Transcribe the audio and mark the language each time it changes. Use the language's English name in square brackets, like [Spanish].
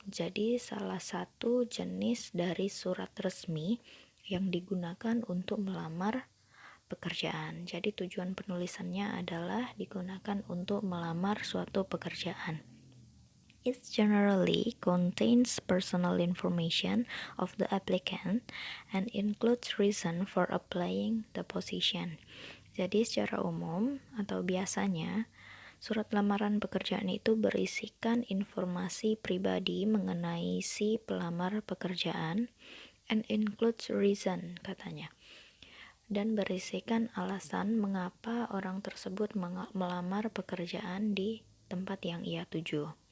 [Indonesian] Jadi salah satu jenis dari surat resmi yang digunakan untuk melamar pekerjaan. Jadi tujuan penulisannya adalah digunakan untuk melamar suatu pekerjaan. [English] It generally contains personal information of the applicant and includes reason for applying the position. [Indonesian] Jadi secara umum atau biasanya surat lamaran pekerjaan itu berisikan informasi pribadi mengenai si pelamar pekerjaan [English] and includes reason [Indonesian] katanya, dan berisikan alasan mengapa orang tersebut melamar pekerjaan di tempat yang ia tuju.